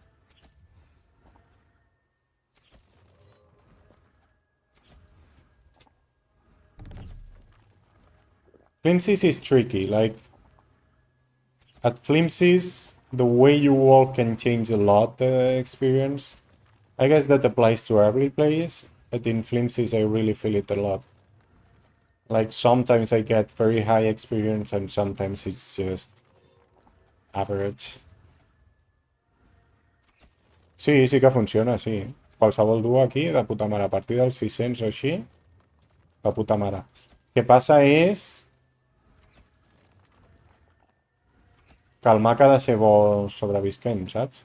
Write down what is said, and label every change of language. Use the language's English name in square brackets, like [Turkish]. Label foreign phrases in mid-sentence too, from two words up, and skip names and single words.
[English] Flimsies is tricky, like at Flimsies, the way you walk can change a lot the experience. I guess that applies to every place, but in Flimsies I really feel it a lot. Like sometimes I get very high experience and sometimes it's just average. [Catalan] Sí, sí que funciona, sí. Qualsevol duo aquí, de puta mare. A partir dels 600 o així, de puta mare. El que passa és que el mag ha de ser bo sobrevisquent, saps?